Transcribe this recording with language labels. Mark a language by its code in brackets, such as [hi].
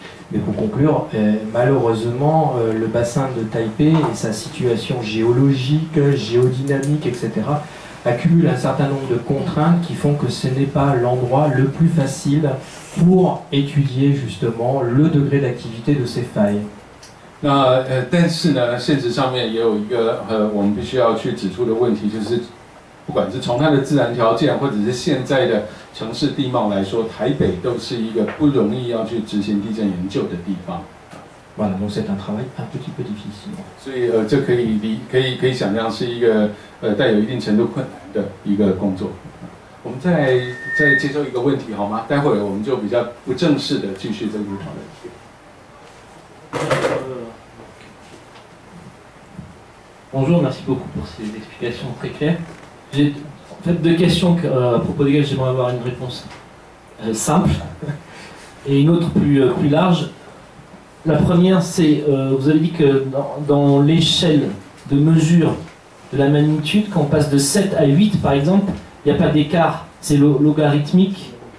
[fr] Mais pour conclure, malheureusement, le bassin de Taipei et sa situation géologique, géodynamique, etc., accumulent un certain nombre de contraintes qui font que ce n'est pas l'endroit le plus facile pour étudier justement le degré d'activité de ces failles. [zh] 那但是呢，现实上面也有一个我们必须要去指出的问题，就是不管是从它的自然条件，或者是现在的城市地貌来说，台北都是一个不容易要去执行地震研究的地方。 [fr] Voilà, donc c'est un travail un petit peu difficile. [zh] 所以这可以想象是一个带有一定程度困难的一个工作。我们再接受一个问题好吗？待会儿我们就比较不正式的继续这个讨论。 [fr] Bonjour, merci beaucoup pour ces explications très claires. J'ai en fait deux questions à propos desquelles j'aimerais avoir une réponse simple et une autre plus large. La première, c'est, vous avez dit que dans l'échelle de mesure de la magnitude, quand on passe de 7 à 8 par exemple, il n'y a pas d'écart, c'est logarithmique.